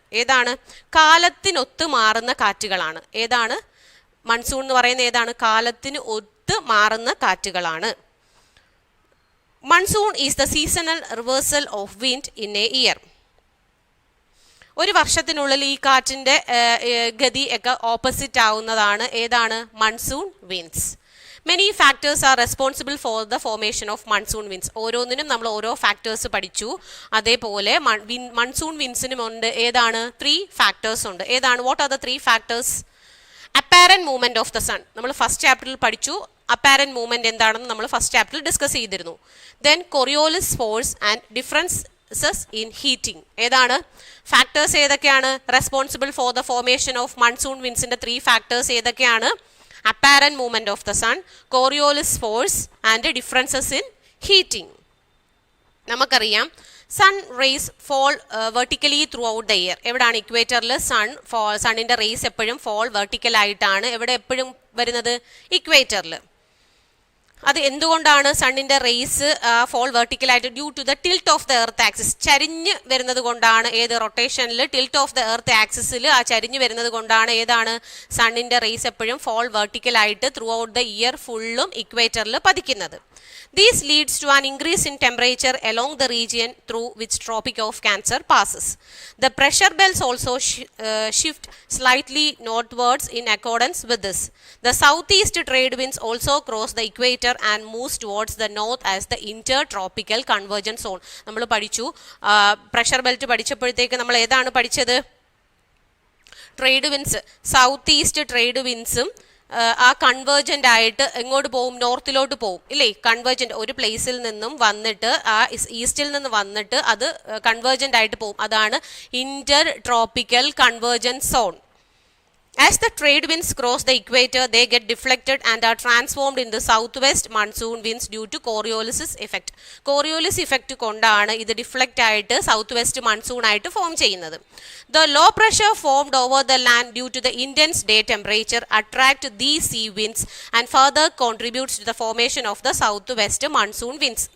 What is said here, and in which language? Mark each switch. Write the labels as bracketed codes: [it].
[ml] ഏതാണ്? കാലത്തിനൊത്ത് മാറുന്ന കാറ്റുകളാണ്. ഏതാണ് മൺസൂൺ എന്ന് പറയുന്നത്? ഏതാണ്? കാലത്തിന് ഒത്ത് മാറുന്ന കാറ്റുകളാണ്. [en] Monsoon is the seasonal reversal of wind in a year. [ml] ഒരു വർഷത്തിനുള്ളിൽ ഈ കാറ്റിൻ്റെ ഗതി ഒക്കെ ഓപ്പോസിറ്റ് ആവുന്നതാണ്. [en] ഏതാണ്? Monsoon winds. Many factors are responsible for the formation of monsoon winds. [ml] ഓരോന്നിനും നമ്മൾ ഓരോ ഫാക്ടേഴ്സ് പഠിച്ചു. അതേപോലെ മൺസൂൺ വിൻസിനും ഉണ്ട്. ഏതാണ്? 3 ഫാക്ടേഴ്സ് ഉണ്ട്. ഏതാണ്? [en] What are the 3 factors? Apparent movement of the sun. [ml] നമ്മൾ ഫസ്റ്റ് ചാപ്റ്ററിൽ പഠിച്ചു. അപ്പാരന്റ് മൂവ്മെന്റ് എന്താണെന്ന് നമ്മൾ ഫസ്റ്റ് ചാപ്റ്ററിൽ ഡിസ്കസ് ചെയ്തിരുന്നു. [en] Then Coriolis force and differences in heating. [ml] ഏതാണ് ഫാക്ടേഴ്സ്? ഏതൊക്കെയാണ് [en] responsible for the formation of [ml] monsoon വിൻസിന്റെ 3 factors ഏതൊക്കെയാണ്? [en] apparent movement of the sun, Coriolis force and differences in heating. നമുക്കറിയാം sun rays fall vertically throughout the year. എവിടെയാണ്? [ml] ഇക്വേറ്ററിൽ സണ്ണിൻ്റെ raise എപ്പോഴും fall vertical ആയിട്ടാണ് എവിടെ എപ്പോഴും വരുന്നത്? ഇക്വേറ്ററിൽ. അത് എന്തുകൊണ്ടാണ് സണ്ണിൻ്റെ raise fall വെർട്ടിക്കലായിട്ട്? [en] Due to the tilt of the earth axis. [ml] ചരിഞ്ഞ് വരുന്നത് കൊണ്ടാണ്. ഏത്? റൊട്ടേഷനിൽ ടിൽറ്റ് ഓഫ് ദ എർത്ത് ആക്സിസിൽ ആ ചരിഞ്ഞ് വരുന്നത് കൊണ്ടാണ് ഏതാണ് സണ്ണിൻ്റെ റേസ് എപ്പോഴും fall വെർട്ടിക്കലായിട്ട് [en] throughout the year [ml] ഫുള്ളും ഇക്വേറ്ററിൽ പതിക്കുന്നത്. [en] This leads to an increase in temperature along the region through which Tropic of Cancer passes. The pressure belts also shift slightly northwards in accordance with this. The southeast trade winds also cross the equator and moves towards the north as the intertropical convergence zone. [ml] നമ്മൾ പഠിച്ചു pressure belt പഠിച്ചപ്പോഴത്തേക്ക് നമ്മൾ ഏതാണ് പഠിച്ചത്? Trade wins, south east trade വിൻസും ആ convergent ആയിട്ട് എങ്ങോട്ട് പോവും? നോർത്തിലോട്ട് പോവും ഇല്ലേ? കൺവേർജൻ്റ് ഒരു പ്ലേസിൽ നിന്നും വന്നിട്ട് ആ ഈസ്റ്റിൽ നിന്ന് വന്നിട്ട് അത് കൺവേർജൻ്റ് ആയിട്ട് പോവും. അതാണ് Inter tropical convergence zone. [en] As the trade winds cross the equator, they get deflected and are transformed into southwest monsoon winds due to Coriolis effect. [ml] Coriolis effect കൊണ്ടാണ് ഇത് ഡിഫ്ലക്റ്റ് ആയിട്ട് സൗത്ത് വെസ്റ്റ് മൺസൂൺ ആയിട്ട് form ചെയ്യുന്നത്. [en] The low pressure formed over the land due to the intense day temperature attract these sea winds and further contributes to the formation of the southwest monsoon winds.